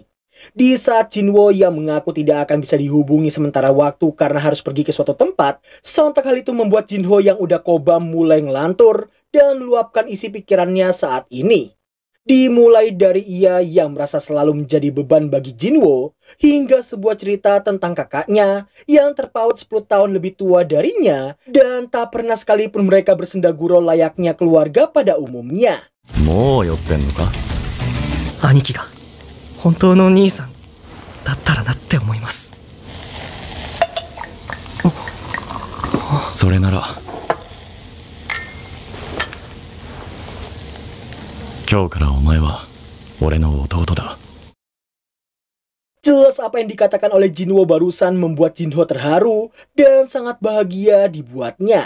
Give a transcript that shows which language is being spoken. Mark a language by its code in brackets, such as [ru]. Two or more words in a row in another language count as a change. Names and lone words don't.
[id] Di saat Jinwo yang mengaku tidak akan bisa dihubungi sementara waktu karena harus pergi ke suatu tempat, sontak hal itu membuat Jinho yang udah kobam mulai ngelantur dan meluapkan isi pikirannya saat ini. Dimulai dari ia yang merasa selalu menjadi beban bagi Jinwo, hingga sebuah cerita tentang kakaknya yang terpaut 10 tahun lebih tua darinya, dan tak pernah sekalipun mereka bersenda gurau layaknya keluarga pada umumnya. [ja] 兄貴が本当の兄さんだったらなって思います. それなら [id] jelas apa yang dikatakan oleh Jinwo barusan membuat Jinho terharu dan sangat bahagia dibuatnya.